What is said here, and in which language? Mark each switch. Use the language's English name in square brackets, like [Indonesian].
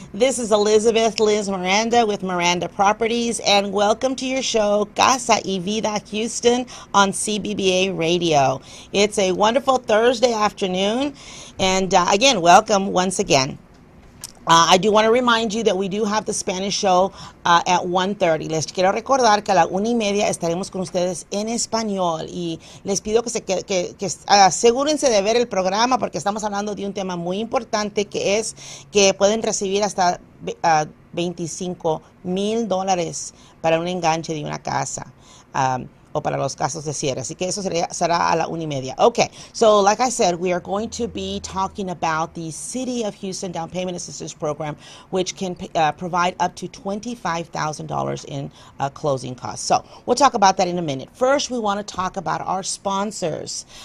[English] This is Elizabeth Liz Miranda with Miranda Properties, and welcome to your show, Casa y Vida Houston, on CBBA Radio. It's a wonderful Thursday afternoon, and again, welcome once again. I do want to remind you that we do have the Spanish show at 1:30. [Spanish] Les quiero recordar que a la 1:30 estaremos con ustedes en español y les pido que asegúrense de ver el programa porque estamos hablando de un tema muy importante que es que pueden recibir hasta $25,000 para un enganche de una casa. O para los casos de cierre. Así que eso será a la 1:30. [English] Okay, so like I said, we are going to be talking about the City of Houston Down Payment Assistance Program, which can provide up to $25,000 in closing costs. So we'll talk about that in a minute. First, we want to talk about our sponsors.